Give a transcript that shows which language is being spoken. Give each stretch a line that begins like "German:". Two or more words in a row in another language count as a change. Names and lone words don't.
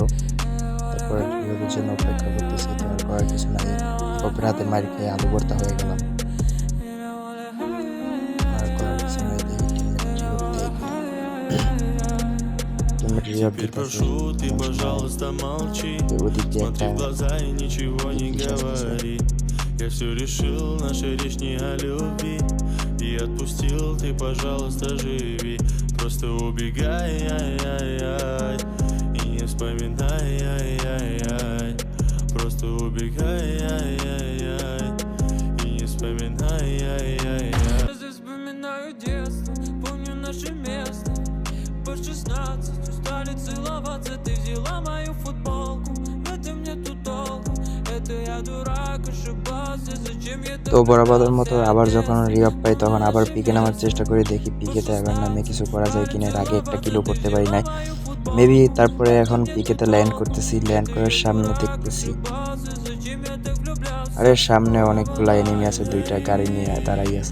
Bangla: তারপরে রিভাইভের জন্য অপেক্ষা করতেছি। তো আর করার কিছু নাই, কপের হাতে মার খেয়ে আলু ভর্তা হয়ে গেলাম। আর করার কিছু নাই, দেখি টিমমেট রিভাইভ দিতেছে। ওদিক দিয়ে একটা
Russian: Я все решил, наша речь не о любви. И отпустил, ты, пожалуйста, живи. Просто убегай, ай-яй-яй, и не вспоминай, ай-яй-яй. Просто убегай, ай-яй-яй, и не вспоминай, ай-яй-яй. Здесь вспоминаю детство, помню наше место. По 16 устали целоваться, ты взяла мою футболку. Это мне тут толку, это я дурак, ошибался, зачем я
Bangla: তো বরাবরের মতো আবার যখন রিভাইভ পাই, তখন আবার পিকে নামার চেষ্টা করি। দেখি পিকেতে আবার নামে কিছু করা যায় কিনা। এর আগে একটা কিলো করতে পারি নাই মেবি। তারপরে এখন পিকেতে ল্যান্ড করতেছি। ল্যান্ড করার সামনে দেখতেছি, আরে সামনে অনেকগুলা এনিমি আছে, 2টা গাড়ি নিয়ে দাঁড়াই আছে।